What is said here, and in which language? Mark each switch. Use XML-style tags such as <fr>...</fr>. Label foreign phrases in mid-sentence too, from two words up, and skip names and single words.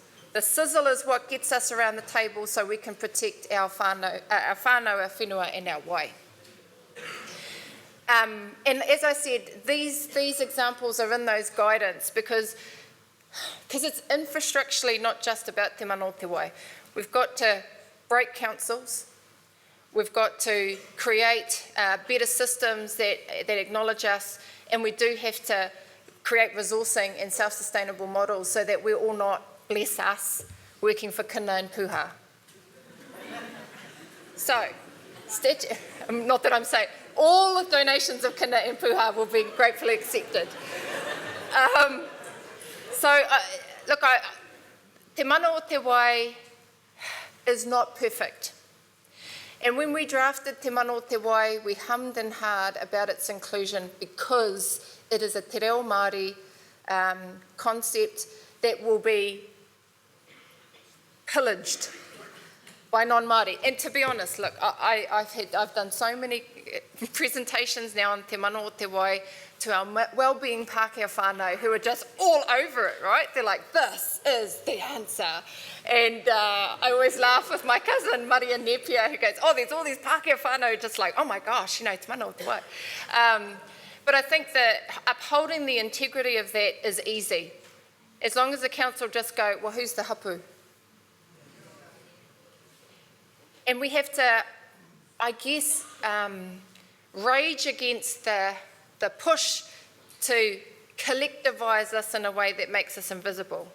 <en>The sizzle is what gets us around the table so we can protect our whānau, our whenua and our wai. And as I said, these examples are in those guidance because it's infrastructurally not just about te mana o te wai. We've got to break councils. We've got to create better systems that acknowledge us, and we do have to create resourcing and self-sustainable models so that we're all not, bless us, working for kina and puha. So, not that I'm saying, all the donations of kina and puha will be gratefully accepted. Look, te mana o te wai is not perfect. And when we drafted te mana o te wai, we hummed and hawed about its inclusion because it is a</en> <mi>te reo Māori</mi> <en>concept that will be pillaged by non-Māori. And to be honest, look, I've done so many presentations now on te mana o te wai to our wellbeing</en> <mi>Pākehā whānau</mi> <en>who are just all over it, right? They're like, this is the answer. And I always laugh with my cousin, Maria Nepia, who goes, oh, there's all these</en> <mi>Pākehā whānau</mi> <en>just like, oh my gosh, te mana o te wai. But I think that upholding the integrity of that is easy. As long as the council just go, well, who's the hapū? And we have to, I guess, rage against the push to collectivise us in a way that makes us invisible.</en>